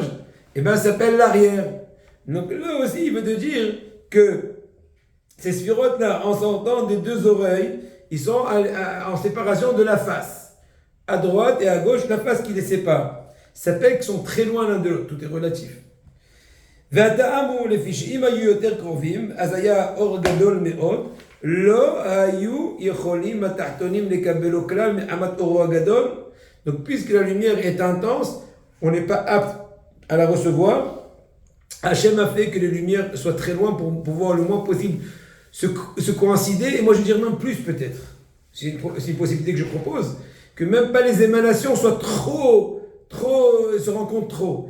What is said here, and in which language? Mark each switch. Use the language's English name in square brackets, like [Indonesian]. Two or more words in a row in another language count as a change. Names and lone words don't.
[French] Ça s'appelle l'arrière. Donc là aussi, il veut te dire que ces sphirotes-là, en sortant des deux oreilles, ils sont en séparation de la face. À droite et à gauche, la face qui les sépare. Ça s'appelle qu'ils sont très loin l'un de l'autre. Tout est relatif. [Hebrew] והטעם לפי שאם היו יותר קרובים, אז היה אור גדול מאוד, לא היו יכולים התחתונים לקבלו כלל מעמת אורו הגדול. [French] Donc puisque la lumière est intense, on n'est pas apte à la recevoir. Hachem a fait que les lumières soient très loin pour pouvoir le moins possible se coïncider. Et moi je dirais même plus peut-être. C'est une possibilité que je propose. Que même pas les émanations soient trop, se rencontrent trop.